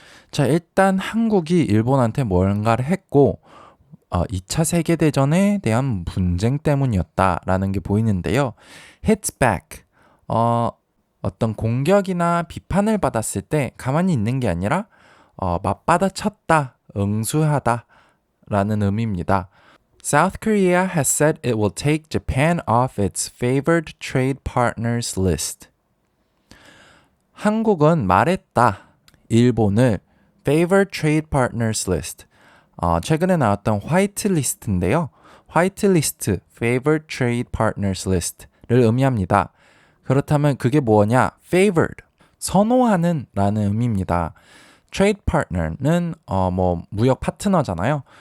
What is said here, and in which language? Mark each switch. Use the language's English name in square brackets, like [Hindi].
[Korean] 자, 일단 한국이 일본한테 뭔가를 했고 2차 세계대전에 대한 분쟁 때문이었다라는 게 보이는데요. [English] hits back. [Korean] 어떤 공격이나 비판을 받았을 때 가만히 있는 게 아니라 맞받아쳤다, 응수하다 라는 의미입니다. [English] South Korea has said it will take Japan off its favored trade partners list. [Korean] 한국은 말했다. 일본을 [English] favored trade partners list. [Korean] 최근에 나왔던 화이트 리스트인데요. 화이트 리스트, [English] favored trade partners list [Korean] 를 의미합니다. 그렇다면 그게 뭐냐? favored, 선호하는 라는 의미입니다. trade partner는 무역 파트너잖아요.